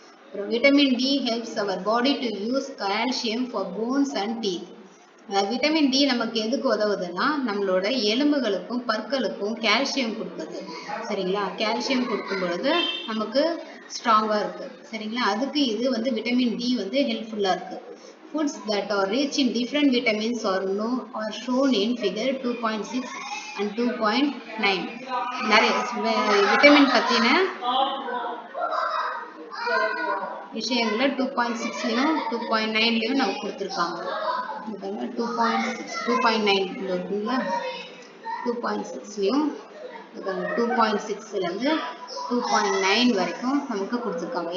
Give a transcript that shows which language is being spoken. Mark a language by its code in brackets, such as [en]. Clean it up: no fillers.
[en] அப்புறம் vitamin D helps our body to use calcium for bones and teeth. [ta] Vitamin D நமக்கு எதுக்கு உதவுதுன்னா நம்மளோட எலும்புகளுக்கும் பற்களுக்கும் calcium கொடுக்குது. சரிங்களா? கால்சியம் கொடுக்கும் பொழுது நமக்கு ஸ்ட்ராங்கா இருக்கு. சரிங்களா? அதுக்கு இது வந்து விட்டமின் டி வந்து ஹெல்ப்ஃபுல்லா இருக்கு. [en] Foods that are rich in different vitamins are shown in figure 2.6 and 2.9. [ta] நிறைய விட்டமின் பத்தின விஷயங்களை 2.6லயும் 2.9லயும் நமக்கு கொடுத்துருக்காங்க. 2.9 இருக்குங்களா? 2.6லயும் 2.6லேருந்து 2.9 வரைக்கும் நமக்கு கொடுத்துருக்காங்க.